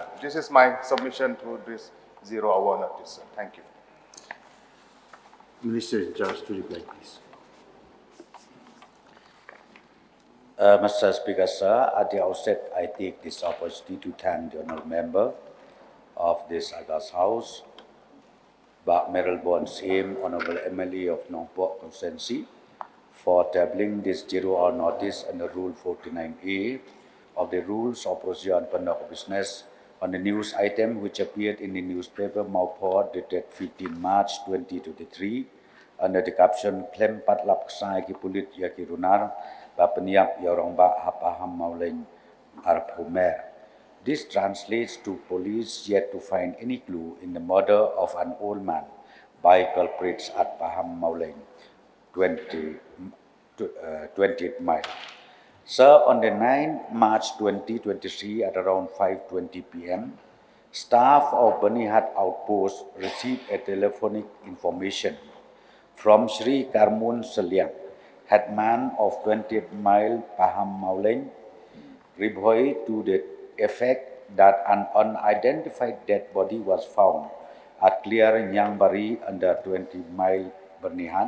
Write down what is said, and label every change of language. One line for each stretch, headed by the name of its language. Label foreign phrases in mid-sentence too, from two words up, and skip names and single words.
English: This is my submission to this zero-hour notice, sir. Thank you. Minister in charge to reply, please. Mr. Speaker, sir, at the outset, I take this opportunity to thank the honourable member of this August House, Bak Meral Bon Sim, Honourable MLA of Nongpok Constituency, for tabling this zero-hour notice under Rule 49A of the Rules of Procedure on Conduct of Business on the news item which appeared in the newspaper Maupor dated 15 March 2023 under the caption Klem Patlap Ksai Ki Pulit Ya Ki Runar Ba Pynïap Ya Orang Ba Pahammawleiñ Arpomer. This translates to police yet to find any clue in the murder of an old man by culprits at Pahammawleiñ 20th mile. Sir, on the 9th March 2023 at around 5:20 p.m., staff of Banihat Outpost received a telephonic information from Sri Karmun Seliang, headman of 20th mile Pahammawleiñ, Ribhoi, to the effect that an unidentified dead body was found at Clear Nyangbari under 20 mile Bernihan.